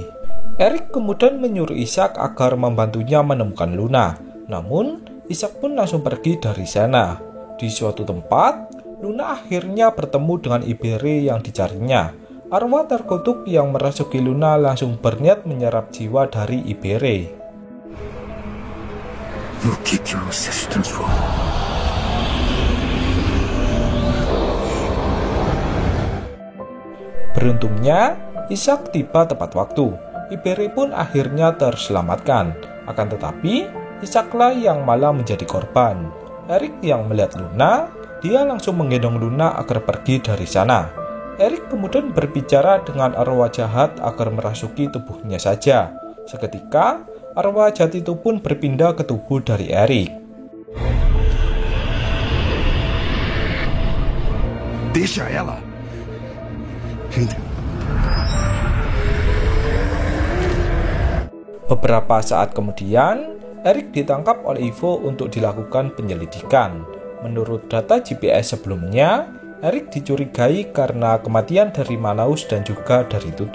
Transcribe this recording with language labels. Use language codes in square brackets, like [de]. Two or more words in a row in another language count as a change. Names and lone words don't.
[id] Erik kemudian menyuruh Ishak agar membantunya menemukan Luna. Namun, Ishak pun langsung pergi dari sana. Di suatu tempat, Luna akhirnya bertemu dengan Ibere yang dicarinya. Arwah terkutuk yang merasuki Luna langsung berniat menyerap jiwa dari Ibere. [pt] No que você se transforma? [id] Beruntungnya, Ishak tiba tepat waktu. Iberi pun akhirnya terselamatkan. Akan tetapi, Ishaklah yang malah menjadi korban. Eric yang melihat Luna, dia langsung menggendong Luna agar pergi dari sana. Eric kemudian berbicara dengan arwah jahat agar merasuki tubuhnya saja. Seketika, arwah jahat itu pun berpindah ke tubuh dari Eric. [pt] Deixa ela. [id] Beberapa saat kemudian, Eric ditangkap oleh Ivo untuk dilakukan penyelidikan. Menurut data GPS sebelumnya, Eric dicurigai karena kematian dari Manaus dan juga dari Tutu.